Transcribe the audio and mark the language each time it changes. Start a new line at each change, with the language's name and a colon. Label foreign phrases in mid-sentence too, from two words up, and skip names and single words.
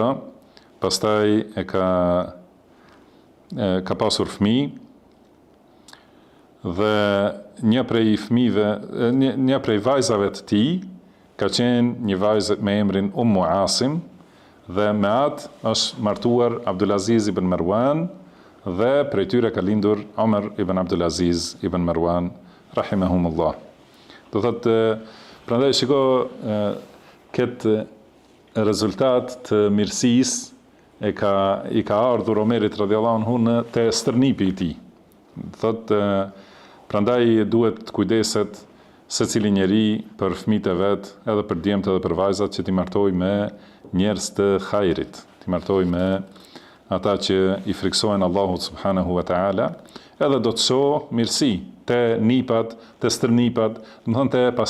Albanian: Pastaj ka pasur fëmijë, dhe një prej vajzave të tij ka qenë një vajzë me emrin Ummu Asim, dhe me atë është martuar Abdulaziz ibn Marwan, dhe prej tyre ka lindur Omer ibn Abdulaziz ibn Marwan rahimahumullah. Do thotë, prandaj shiko këtë rezultat të mirësisë i ka ardhur Omerit
Arabic: رضي الله عنه
Albanian: në te stërnipi i tij. Thotë, prandaj duhet të kujdeset secili njeri për fëmijët e vet, edhe për djemtë edhe për vajzat, që t'i martoj me njerëz të hajrit, t'i martoj me ata që i friksohen Allahut
Arabic: سبحانه وتعالى,
Albanian: edhe do të shoh mirësi te nipat, te stërnipat, domethënë te pasardhësit.